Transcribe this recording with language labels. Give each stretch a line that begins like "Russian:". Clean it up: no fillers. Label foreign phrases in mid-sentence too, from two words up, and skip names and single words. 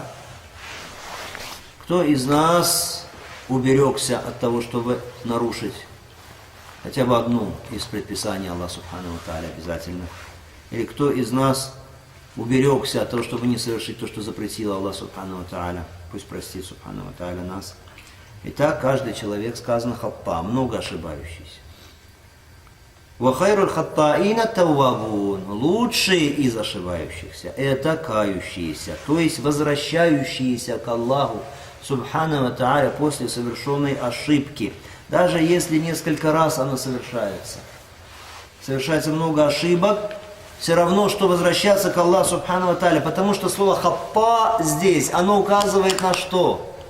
Russian: Кто из нас уберегся от того, чтобы нарушить хотя бы одну из предписаний Аллаха
Arabic: سبحانه وتعالى
Russian: обязательно? Или кто из нас уберегся от того, чтобы не совершить то, что запретил Аллах
Arabic: سبحانه وتعالى?
Russian: Пусть простит
Arabic: سبحانه وتعالى
Russian: нас. Итак, каждый человек, сказано, хаппа, много ошибающийся.
Arabic: وخير الخطائين التوابون.
Russian: Лучшие из ошибающихся это кающиеся, то есть возвращающиеся к Аллаху
Arabic: سبحانه وتعالى
Russian: после совершенной ошибки. Даже если несколько раз она совершается. Совершается много ошибок, все равно, что возвращаться к Аллаху
Arabic: سبحانه وتعالى,
Russian: потому что слово хаппа здесь, оно указывает на что?